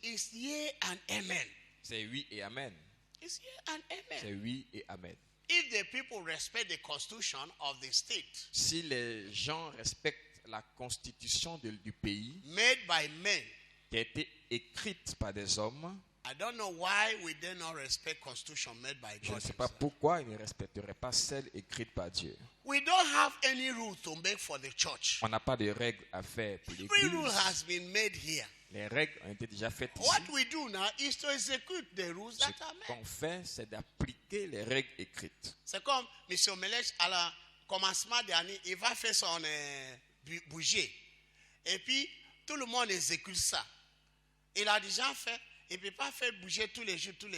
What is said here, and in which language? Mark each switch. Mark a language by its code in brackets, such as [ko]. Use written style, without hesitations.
[en] is yea and amen. [fr] c'est oui et amen. [en] It's yea and [fr] C'est [en] amen. [fr] oui et amen. [en] If the people respect the constitution of the state [fr] Si les gens respectent la constitution du pays [en] made by men, [fr] qui a été écrite par des hommes, [en] I don't know why we do not respect constitution made by [fr] je ne [en] God. [fr] sais pas [en] himself. [fr] pourquoi ils ne respecteraient pas celle écrite par Dieu. [en] We don't have any rule to make for the church. [fr] On n'a pas de règles à faire pour [en] Every rule [fr] l'église. [en] has been made here. [fr] Les règles ont été déjà faites ici. [en] What we do now is to execute the rules [fr] Ce [en] that are made. [fr] qu'on fait, c'est d'appliquer les règles écrites. C'est comme M. Melech, à la commencement d'année, il va faire son bougie. Et puis, tout le monde exécute ça. Il a déjà fait, il ne peut pas faire bouger tous les jours.